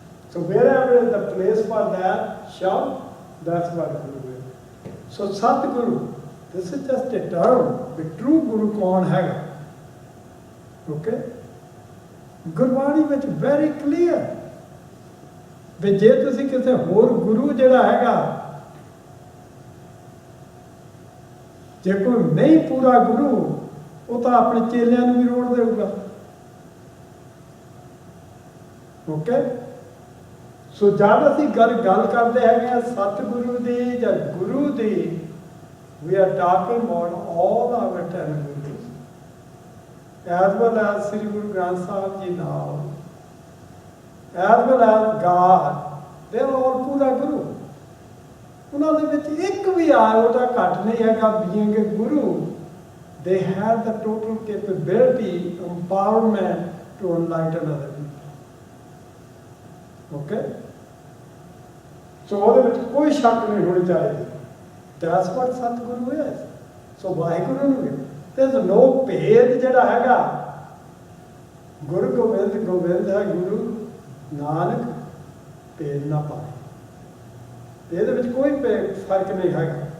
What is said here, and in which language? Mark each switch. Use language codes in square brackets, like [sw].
[en] So wherever is the place for that Shabd, that's what Guru is. So Satguru, this is just a term. The true Guru [pa] kaun hai? [en] Okay? Gurbani [pa] ਵਿੱਚ [en] very clear. [pa] ਵੀ ਜੇ ਤੁਸੀਂ ਕਿਸੇ ਹੋਰ ਗੁਰੂ ਜਿਹੜਾ ਹੈਗਾ, ਜੇ ਕੋਈ ਨਹੀਂ ਪੂਰਾ ਗੁਰੂ, ਉਹ ਤਾਂ ਆਪਣੇ ਚੇਲਿਆਂ ਨੂੰ ਵੀ ਰੋੜ ਦੇਊਗਾ। ਓਕੇ, ਸੋ ਜਦ ਅਸੀਂ ਗੱਲ ਕਰਦੇ ਹੈਗੇ ਆ ਸਤਿਗੁਰੂ ਦੀ ਜਾਂ ਗੁਰੂ ਦੀ, [en] we are talking about all our 10 gurus, as well as Sri Guru Granth Sahib Ji now, as well as God, they are all pura Guru. [pa] ਉਹਨਾਂ ਦੇ ਵਿੱਚ ਇੱਕ ਵੀ ਉਹਦਾ ਘੱਟ ਨਹੀਂ ਹੈਗਾ [en] being a Guru. They have the total capability, empowerment to enlighten other people. Okay? [pa] So ਉਹਦੇ ਵਿੱਚ ਕੋਈ ਸ਼ੱਕ ਨਹੀਂ ਹੋਣੀ ਚਾਹੀਦੀ. [en] That's what Satguru is. [pa] So Waheguru ਨੂੰ ਵੀ [en] there's no [pa] ਭੇਦ ਜਿਹੜਾ ਹੈਗਾ, ਗੁਰੂ ਗੋਬਿੰਦ ਹੈ ਗੁਰੂ ਨਾਨਕ ਭੇਦ ਨਾ ਪਾਏ, ਇਹਦੇ ਵਿੱਚ ਕੋਈ ਫਰਕ ਨਹੀਂ ਹੈਗਾ।